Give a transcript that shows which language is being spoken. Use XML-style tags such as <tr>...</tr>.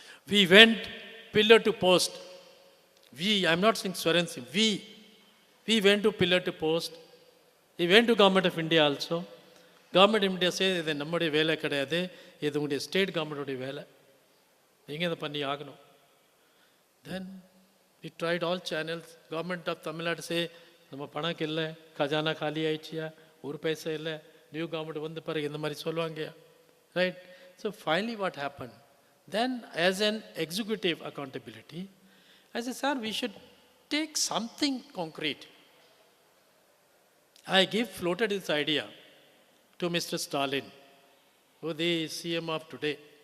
<en>We went pillar to post. I'm not saying Swaran Singh, we went to pillar to post. We went to Government of India also. Government of India says,</en> <ta>இது நம்முடைய வேலை கிடையாது, இது உங்களுடைய state கவர்மெண்ட்டுடைய வேலை, நீங்கள் இதை பண்ணி ஆகணும்.</ta> <en>Then we tried all channels. Government of Tamil Nadu say,</en> <ta>நம்ம பணம் இல்லை, கஜானா காலி ஆயிடுச்சியா, ஒரு பைசா இல்லை, நியூ கவர்மெண்ட் வந்து பிறகு இந்த மாதிரி சொல்லுவாங்க.</ta> <en>Right? So finally what happened? Then as an executive accountability, I said, sir, we should take something concrete. I floated this idea to Mr. Stalin, who the CM of today.</en>